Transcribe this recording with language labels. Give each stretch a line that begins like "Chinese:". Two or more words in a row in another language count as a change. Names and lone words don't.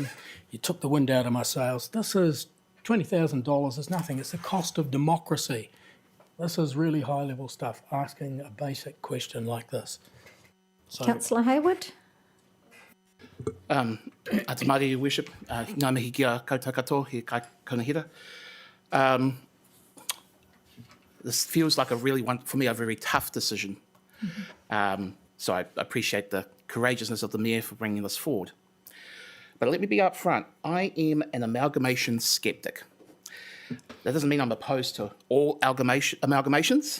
English: You took the wind out of my sails. This is $20,000 is nothing. It's the cost of democracy. This is really high-level stuff, asking a basic question like this. So, Councillor Hayward? Tamariki, Your Worship,
Māori: ngā mihi kia koutou katoa, he kai konahira.
English: This feels like for me, a very tough decision. So I appreciate the courageousness of the Mayor for bringing this forward. But let me be upfront, I am an amalgamation sceptic. That doesn't mean I'm opposed to all amalgamations.